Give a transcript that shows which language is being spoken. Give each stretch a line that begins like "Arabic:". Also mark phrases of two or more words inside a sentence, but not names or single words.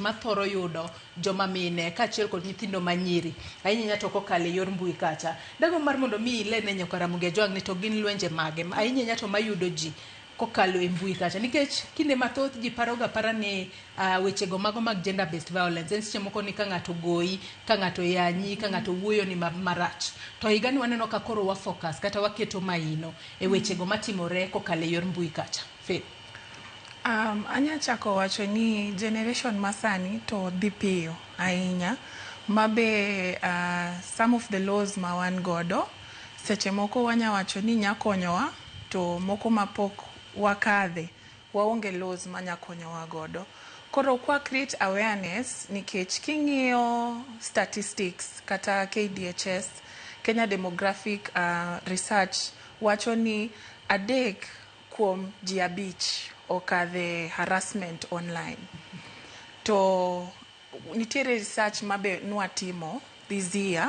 Luo (Kenya and Tanzania): mathoro yudo joma mine kaachiel kod nyithindo manyiri ahinya to kokale yor mbui kacha dago mar mondo mi ilene Nyakaramogi Ajwang' ni to gin lwenje mage ahinya to mayudo ji kokalo e mbui kacha nikech kinde mathoth ji paroga para ni wechego mago mag
English: gender based violence
Luo (Kenya and Tanzania): en seche moko ni ka ng'ato goyi ka ng'ato yanyi ka ng'ato wuoyo ni marach to higani waneno ka koro wa focus kata waketo maino e wechego matimore kokalo e yor mbui kacha Faith. Anya chako wacho ni generation masani to dhi piyo ahinya mabe
English: some of the laws
Luo (Kenya and Tanzania): ma wan godo seche moko wanya wacho ni nyakonyowa to moko mapok wakadhe waonge laws manya konyowa godo koro kwa
English: create awareness
Luo (Kenya and Tanzania): nikech king'iyo statistics kata KDHS Kenya Demographic Research wacho ni 3 kuom ji 5 okadhe harassment online to nitiere research mabe nwatimo
English: this year